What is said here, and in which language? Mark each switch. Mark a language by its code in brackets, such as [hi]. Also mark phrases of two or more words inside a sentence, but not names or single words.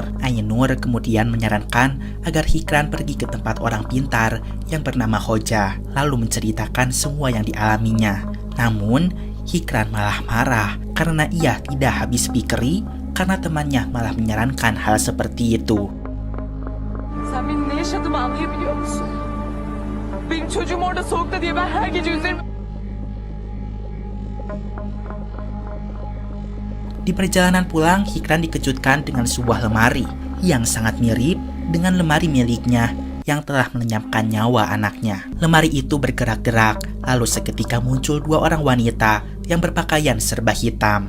[id] Ainur kemudian menyarankan agar Hikran pergi ke tempat orang pintar yang bernama Hoja, lalu menceritakan semua yang dialaminya. Namun, Hikran malah marah karena ia tidak habis pikiri karena temannya malah menyarankan hal seperti itu. [tr] Sen benim ne yaşadığımı anlayabiliyor musun? Benim çocuğum orada soğukta diye ben her gece üzerime... [id] Di perjalanan pulang, Hikran dikejutkan dengan sebuah lemari yang sangat mirip dengan lemari miliknya yang telah melenyapkan nyawa anaknya. Lemari itu bergerak-gerak, lalu seketika muncul 2 orang wanita yang berpakaian serba hitam.